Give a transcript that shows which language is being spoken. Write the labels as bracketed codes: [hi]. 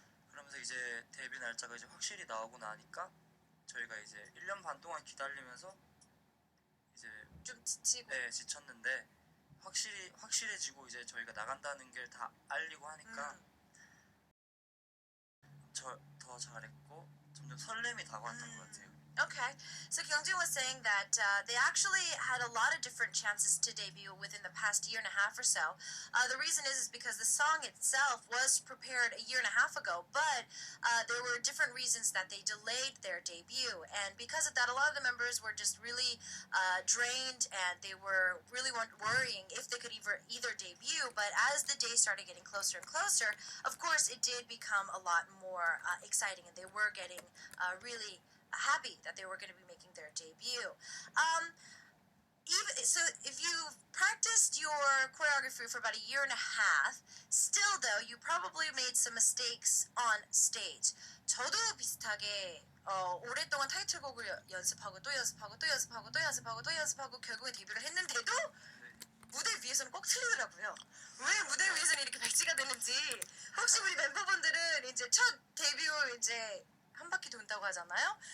[ko] 그러면서 이제 데뷔 날짜가 이제 확실히 나오고 나니까 저희가 이제 1년 반 동안 기다리면서 이제 좀 지치고. 네, 지쳤는데 확실해지고 이제 저희가 나간다는 게 다 알리고 하니까 더 잘했고 점점 설렘이 다가왔던 것 같아요. [en] Okay, so Kyungjin was saying that they actually had a lot of different chances to debut within the past year and a half or so. The reason is because the song itself was prepared a year and a half ago, but there were different reasons that they delayed their debut. And because of that, a lot of the members were just really drained and they were really worrying if they could either debut. But as the days started getting closer and closer, of course, it did become a lot more exciting and they were getting really happy that they were going to be making their debut. So if you practiced your choreography for about a year and a half, still though you probably made some mistakes on stage. [ko] 저도 비슷하게 오랫동안 타이틀곡을 연습하고 또 연습하고 또 연습하고 또 연습하고 또 연습하고 결국에 데뷔를 했는데도 무대 위에서는 꼭 틀리더라고요. 왜 무대 위에서는 이렇게 백지가 되는지. 혹시 우리 멤버분들은 이제 첫 데뷔 이제 한 바퀴 돈다고 하잖아요.